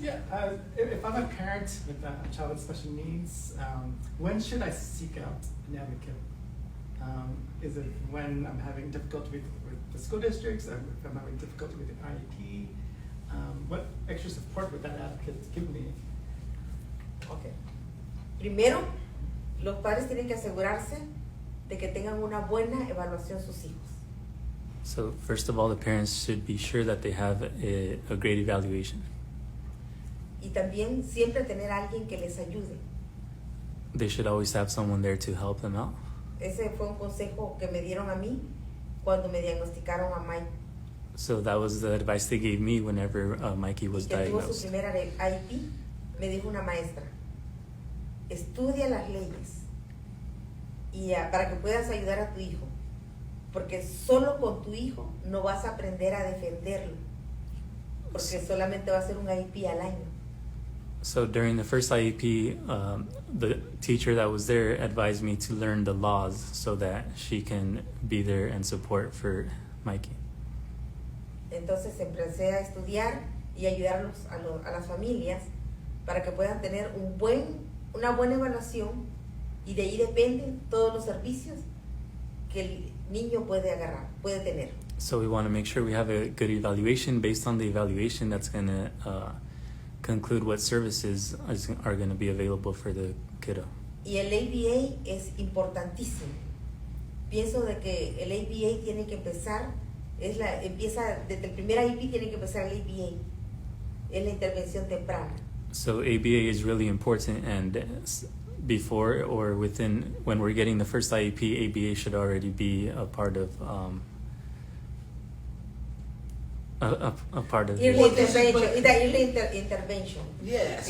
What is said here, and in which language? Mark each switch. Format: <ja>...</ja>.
<en>Yeah, if I'm a parent with a child with special needs, when should I seek out an advocate? Is it when I'm having difficulty with the school districts, if I'm having difficulty with the IEP? What extra support would that advocate give me? Okay.</en> <es>Primero, los padres tienen que asegurarse de que tengan una buena evaluación sus hijos.</es> <en>So first of all, the parents should be sure that they have a great evaluation.</en> <es>Y también siempre tener a alguien que les ayude.</es> <en>They should always have someone there to help them out.</en> <es>Ese fue un consejo que me dieron a mí cuando me diagnosticaron a Mike.</es> <en>So that was the advice they gave me whenever Mikey was</en> <es>Que tuvo su</es> <en>diagnosed.</en> <es>primera IEP, me dijo una maestra, estudia las leyes y para que puedas ayudar a tu hijo, porque solo con tu hijo no vas a aprender a defenderlo, porque solamente va a ser un IEP al año.</es> <en>So during the first IEP, the teacher that was there advised me to learn the laws so that she can be there and support for Mikey.</en> <es>Entonces empecé a estudiar y ayudarlos a las familias para que puedan tener una buena evaluación y de ahí dependen todos los servicios que el niño puede tener.</es> <en>So we want to make sure we have a good evaluation. Based on the evaluation, that's going to conclude what services are going to be available for the kiddo.</en> <es>Y el ABA es importantísimo. Pienso de que el ABA tiene que empezar, empieza desde el primer IEP tiene que empezar el ABA. Es la intervención temprana.</es> <en>So ABA is really important, and before or within, when we're getting the first IEP, ABA should already be a part of a part of Early Well, this is- intervention. The early intervention. Yes.</en>